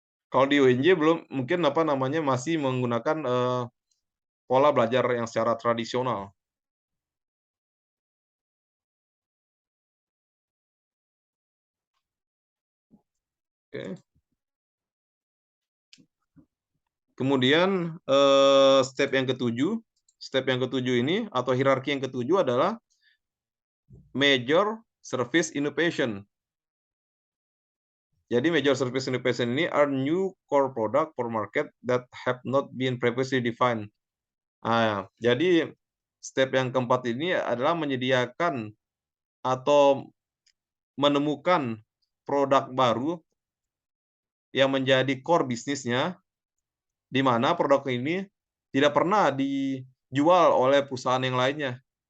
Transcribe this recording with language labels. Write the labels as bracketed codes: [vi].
[id] Kalau di UNJ belum mungkin apa namanya, masih menggunakan, pola belajar yang secara tradisional, oke. Kemudian, step yang ketujuh ini atau hierarki yang ketujuh adalah major service innovation. [en] Jadi major service innovation ini are new core product for market that have not been previously defined. [id] Jadi step yang keempat ini adalah menyediakan atau menemukan produk baru yang menjadi core bisnisnya, di mana produk ini tidak pernah dijual oleh perusahaan yang lainnya.